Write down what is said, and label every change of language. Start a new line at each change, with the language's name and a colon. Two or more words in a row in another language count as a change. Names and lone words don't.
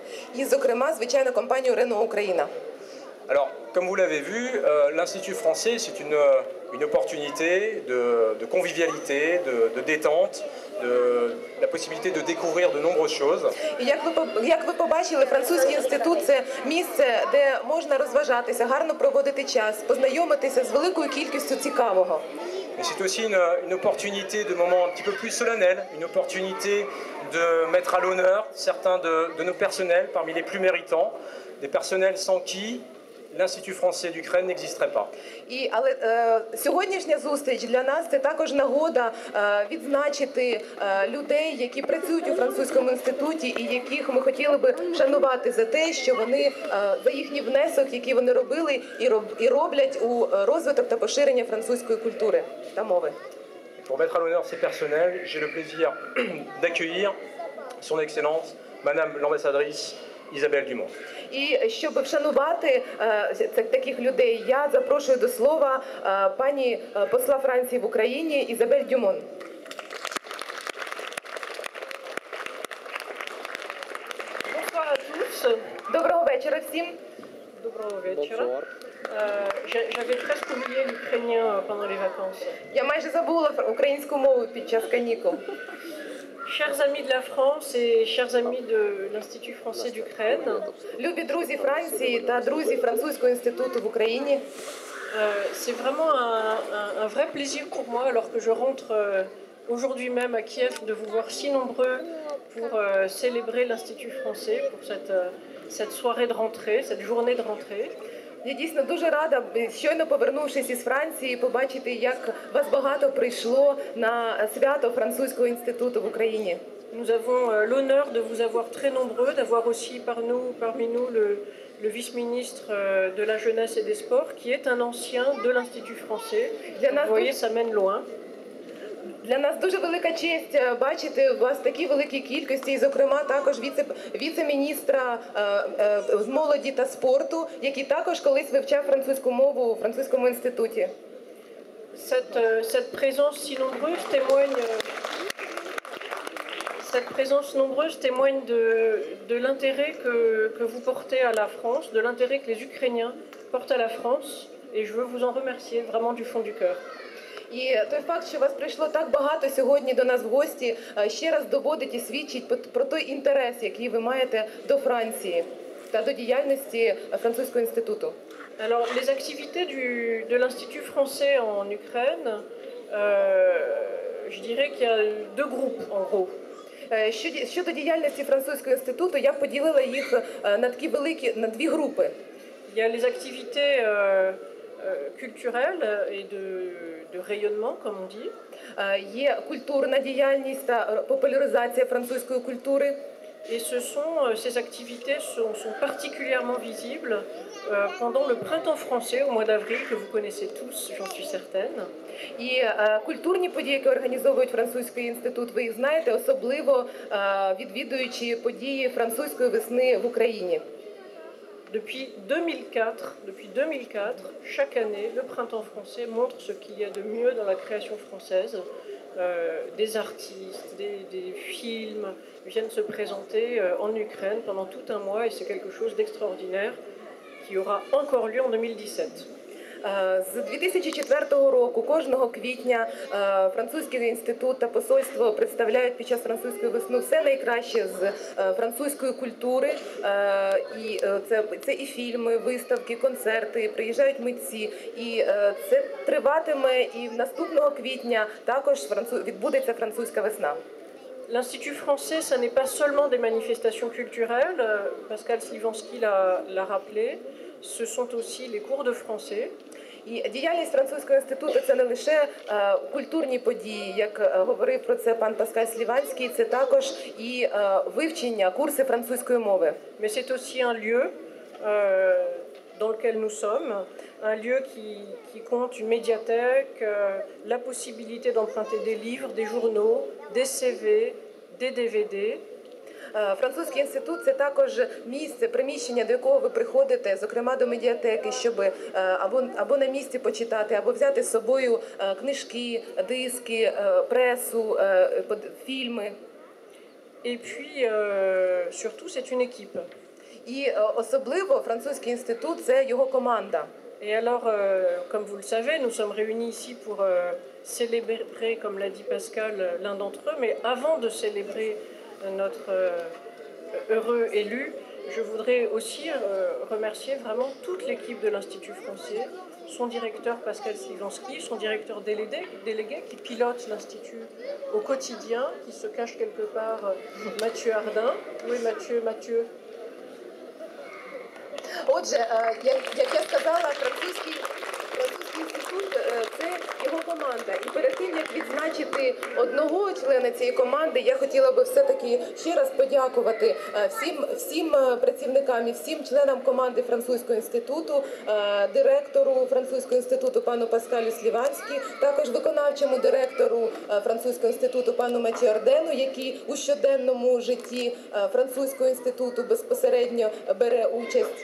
Ukrainian: і, зокрема, звичайно, компанію Renault Україна.
French: Alors, comme vous l'avez vu, l'Institut français, c'est une opportunité de convivialité, de détente, la possibilité de découvrir de nombreuses choses.
Ukrainian: І як ви побачили, французький інститут – це місце, де можна розважатися, гарно проводити час, познайомитися з великою кількістю цікавого.
French: Mais c'est aussi une opportunité de moments un petit peu plus solennels, une opportunité de mettre à l'honneur certains de nos personnels parmi les plus méritants, des personnels sans qui l'Institut français d'Ukraine n'existerait pas.
Ukrainian: Але сьогоднішня зустріч для нас – це також нагода відзначити людей, які працюють у французькому інституті і яких ми хотіли би вшанувати за те, що вони, за їхній внесок, який вони робили і роблять у розвиток та поширення французької культури та мови.
French: Pour mettre à l'honneur ces personnels, j'ai le plaisir d'accueillir son Excellence, Madame l'ambassadrice Isabelle Dumont.
Ukrainian: І щоб вшанувати таких людей, я запрошую до слова пані посла Франції в Україні Ізабель Дюмон.
French: Bonsoir à tous.
Ukrainian: Доброго вечора всім. Доброго вечора.
French: J'avais presque oublié l'ukrainien pendant les vacances.
Ukrainian: Я майже забула українську мову під час канікул.
French: Chers amis de la France et chers amis de l'Institut français d'Ukraine,
Ukrainian: Любі друзі Франції та друзі Французького інституту в Україні.
French: C'est vraiment un vrai plaisir pour moi, alors que je rentre aujourd'hui même à Kiev, de vous voir si nombreux pour célébrer l'Institut français, pour cette soirée de rentrée, cette journée de rentrée.
Ukrainian: Я дійсно дуже рада, щойно повернувшись із Франції, побачити, як вас багато прийшло на свято Французького інституту в Україні.
French: Nous avons l'honneur de vous avoir très nombreux, d'avoir aussi parmi nous le vice-ministre de la Jeunesse et des Sports, qui est un ancien de l'Institut français. Vous voyez, ça mène loin.
Ukrainian: Для нас дуже велика честь бачити вас в такій великій кількості, і, зокрема, також віце-міністра з молоді та спорту, який також колись вивчав французьку мову у французькому інституті.
French: Cette présence nombreuse témoigne de l'intérêt que vous portez à la France, de l'intérêt que les Ukrainiens portent à la France, et je veux vous en remercier vraiment du fond du cœur.
Ukrainian: І той факт, що вас прийшло так багато сьогодні до нас в гості, ще раз доводить і свідчить про той інтерес, який ви маєте до Франції та до діяльності Французького інституту.
French: Alors, les activités de l'Institut français en Ukraine, je dirais qu'il y a deux groupes en gros.
Ukrainian: Щодо діяльності Французького інституту, я поділила їх на дві групи.
French: Il y a les activités culturelles et de rayonnement, comme on dit.
Ukrainian: Є культурна діяльність та популяризація французької культури.
French: Et ces activités sont particulièrement visibles pendant le printemps français au mois d'avril, que vous connaissez tous, j'en suis certaine.
Ukrainian: І культурні події, які організовують Французький інститут, ви їх знаєте, особливо відвідуючи події французької весни в Україні.
French: Depuis 2004, chaque année, le printemps français montre ce qu'il y a de mieux dans la création française. Des artistes, des films viennent se présenter en Ukraine pendant tout un mois, et c'est quelque chose d'extraordinaire qui aura encore lieu en 2017.
Ukrainian: З 2004 року кожного квітня Французький інститут та посольство представляють під час французької весни все найкраще з французької культури. І це і фільми, виставки, концерти, приїжджають митці. І це триватиме, і наступного квітня також відбудеться французька весна.
French: L'Institut français, ça n'est pas seulement des manifestations culturelles, Pascal Slivansky l'a rappelé, ce sont aussi les cours de français.
Ukrainian: І діяльність Французького інституту – це не лише культурні події, як говорив про це пан Паскаль Сліванський, це також і вивчення, курси французької мови.
French: Mais c'est aussi un lieu dans lequel nous sommes, un lieu qui compte une médiathèque, la possibilité d'emprunter des livres, des journaux, des CV, des DVD.
Ukrainian: Французький інститут – це також місце, приміщення, до якого ви приходите, зокрема до медіатеки, щоб або на місці почитати, або взяти з собою книжки, диски, пресу, фільми.
French: Et puis, surtout, c'est une équipe.
Ukrainian: І особливо французький інститут – це його команда.
French: Et alors, comme vous le savez, nous sommes réunis ici pour célébrer, comme l'a dit Pascal, l'un d'entre eux. Mais avant de célébrer notre heureux élu, je voudrais aussi remercier vraiment toute l'équipe de l'Institut français, son directeur Pascal Sliwanski, son directeur délégué qui pilote l'Institut au quotidien, qui se cache quelque part, Mathieu Ardin. Oui, Mathieu.
Ukrainian: Отже, як я сказала, французький інститут – це його команда. І перед тим, як відзначити одного члена цієї команди, я хотіла би все-таки ще раз подякувати всім працівникам і всім членам команди Французького інституту, директору Французького інституту пану Паскалю Сліванські, також виконавчому директору Французького інституту пану Матью Ардену, який у щоденному житті Французького інституту безпосередньо бере участь.